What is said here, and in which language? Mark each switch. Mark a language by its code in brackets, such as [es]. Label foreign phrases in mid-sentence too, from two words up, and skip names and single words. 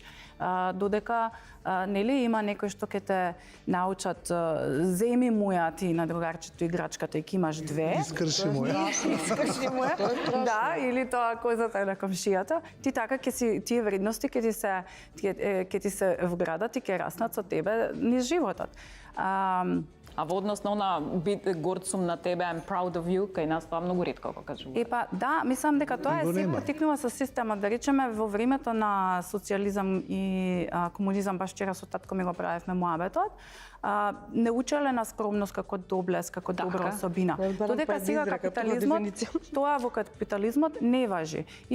[mk] Додека нели има некој што ќе те научат земи моја ти на другарчето играчката и ќе имаш две. Искрши моја. Искрши моја. Да, или тоа козата на комшијата. Ти така ќе си тие вредности ќе ти се вградат и ќе раснат со тебе низ животот. А во однос на она горд сум на тебе, [en] I'm proud of you, [mk] кај нас тоа многу ретко го кажуваме. Епа, да, мислам дека тоа е се потикнува со системот, да речеме во времето на социјализам и комунизам, баш вчера со татко ми го правевме муабетот, не учеле на скромност како доблест, како добра особина. Додека сега капитализмот, тоа во капитализмот не важи.